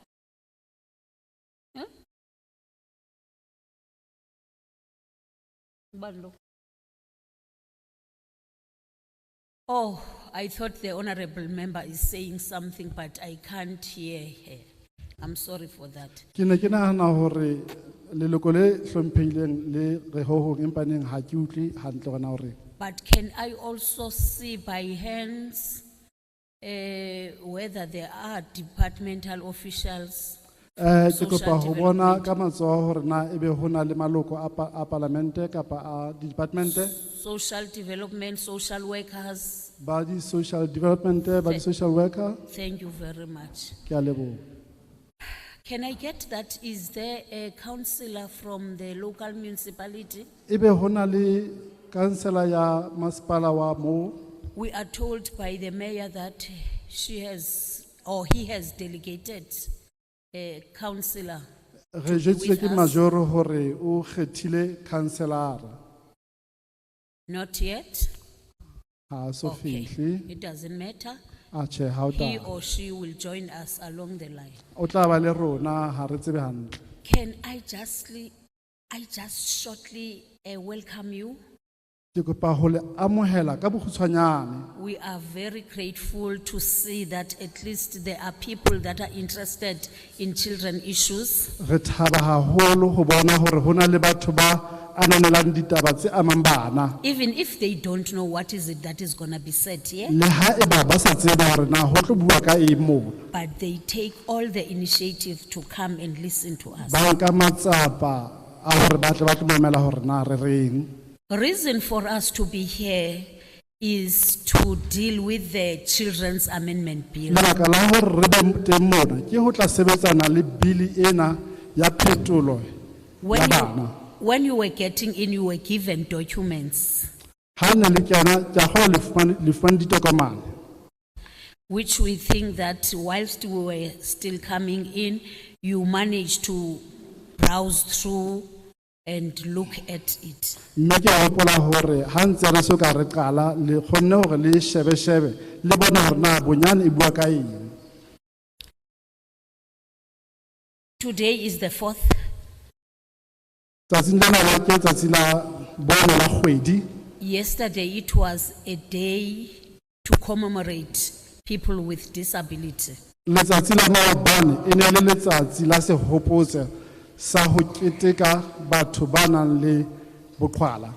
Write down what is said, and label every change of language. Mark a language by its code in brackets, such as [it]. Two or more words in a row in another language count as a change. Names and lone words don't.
[en] Huh? One look. Oh, I thought the honorable member is saying something, but I can't hear her. I'm sorry for that. [st] Ke ne ke nahana hore leloko le hlomphehileng le re ho hong empa neng ha ke utlwe hantle gona hore. [en] But can I also see by hands whether there are departmental officials? [st] Ke [en] Social [st] kopa ho bona [en] development. [st] ka matsoho hore na ebe hona le maloko a parlamente kapa a departmente [en] Social development, social workers. [st] ba di [en] social development [st] ba di [en] social worker. Thank you very much. [st] Ke a leboha. [en] Can I get that? Is there a councillor from the local municipality? [st] Ebe hona le councillor ya masipala wa mo. [en] We are told by the mayor that she has, or he has delegated a councillor. [st] Re jwetsitswe ke [en] with us. [st] majoro hore o kgethile councillor. [en] Not yet? [st] Ha so [en] Okay, [st] fihle. [en] it doesn't matter. [st] A che ha o [en] He [st] tla. [en] or she will join us along the line. [st] O tla ba le rona ha re tsebe hantle. [en] Can I just shortly welcome you? [st] Ke kopa ho le amohela ka bokgutshwanyane. [en] We are very grateful to see that at least there are people that are interested in children issues. [st] Re thaba haholo ho bona hore hona le batho ba ananelang ditaba tse amang bana. [en] Even if they don't know what is it that is going to be said here, [st] Le ha eba ba sa tseba hore na ho tlo bua ka eng moo. [en] but they take all the initiative to come and listen to us. [st] Ba nka matsapa a hore ba tle ba tlo mamela hore na re reng. [en] Reason for us to be here is to deal with the Children's Amendment Bill. [st] Lebaka la hore re be teng mona ke ho tla sebetsana le bili ena ya phetolo ya bana. [en] When you were getting in, you were given documents, [st] Ha ne le kena ke a kgolwa le fumane ditokomane. [en] which we think that whilst we were still coming in, you managed to browse through and look at it. [st] Mme ke a hopola hore ha ntse re soka re qala le kgonne hore le shebe le bona hore na bonyane e bua ka eng. [en] Today is the 4th. [st] Tsatsing lena la ke tsatsi la bone la kgwedi. [en] Yesterday it was a day to commemorate people with disability. [st] Letsatsi la maobane e ne le letsatsi la sehopotso sa ho keteka batho ba nang le boqhwala.